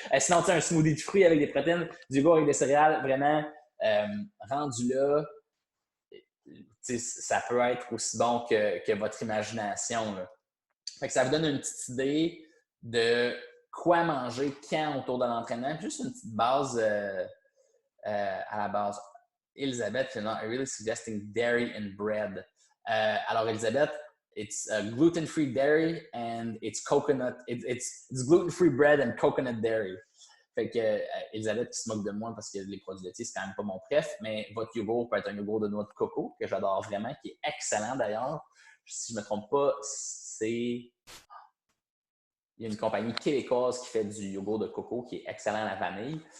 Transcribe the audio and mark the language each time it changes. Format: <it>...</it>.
<fr>Sinon, tu as un smoothie de fruits avec des protéines, du beurre avec des céréales, vraiment rendu là. Ça peut être aussi bon que votre imagination. Là. Fait que ça vous donne une petite idée de quoi manger quand autour de l'entraînement. Juste une petite base à la base.</fr> <en>Elisabeth, I'm really suggesting dairy and bread.</en> <fr>Alors,</fr> <en>Elisabeth, it's gluten-free dairy and it's coconut. It's gluten-free bread and coconut dairy.</en> <fr>Fait que Elisabeth qui se moque de moi parce que les produits laitiers, c'est quand même pas mon préf, mais votre yogourt peut être un yogourt de noix de coco, que j'adore vraiment, qui est excellent d'ailleurs. Si je ne me trompe pas, il y a une compagnie québécoise qui fait du yogourt de coco qui est excellent à la vanille.</fr>